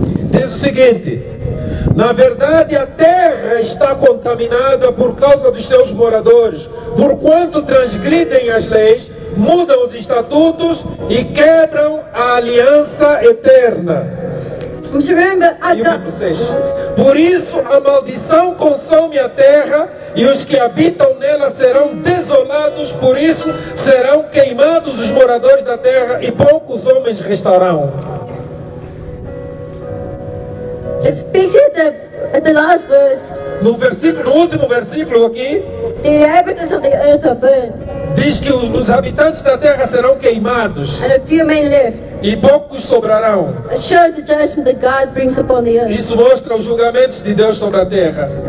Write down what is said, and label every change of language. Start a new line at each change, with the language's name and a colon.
Portuguese: Diz o seguinte: na verdade a terra está contaminada por causa dos seus moradores, porquanto transgridem as leis, mudam os estatutos e quebram a aliança eterna.
English: Remember,
Portuguese: E o verso 6. Por isso a maldição consome a terra e os que habitam nela serão desolados, por isso serão queimados os moradores da terra e poucos homens restarão.
English: it speaks at the last verse.
Portuguese: No último versículo aqui,
English: The inhabitants of the earth are burned,
Portuguese: diz que os habitantes da terra serão queimados
English: and a few men left.
Portuguese: e poucos sobrarão.
English: It shows the judgment that God brings upon the earth.
Portuguese: Isso mostra os julgamentos de Deus sobre a terra.